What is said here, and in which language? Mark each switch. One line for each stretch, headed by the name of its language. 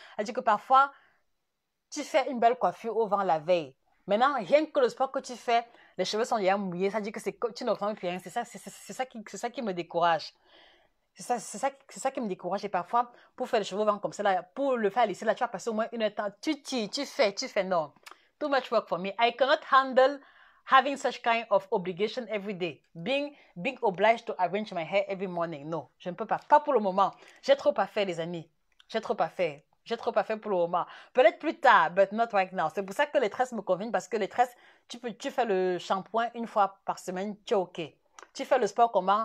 French: C'est-à-dire que parfois, tu fais une belle coiffure au vent la veille. Maintenant, rien que le sport que tu fais, les cheveux sont déjà mouillés. Ça dit que tu ne ressembles plus rien. C'est ça qui me décourage. C'est ça qui me décourage. Et parfois, pour faire les cheveux au vent comme ça, là, pour le faire laisser là, tu vas passer au moins une heure de temps.
English: Tu fais. Non. Too much work for me. I cannot handle having such kind of obligation every day. Being obliged to arrange my hair every morning.
French: Non, je ne peux pas. Pas pour le moment. J'ai trop à faire, les amis. J'ai trop à faire. J'ai trop pas fait pour le moment. Peut-être plus tard,
English: but not right now.
French: C'est pour ça que les tresses me conviennent parce que les tresses, tu fais le shampoing une fois par semaine, tu es OK. Tu fais le sport comment?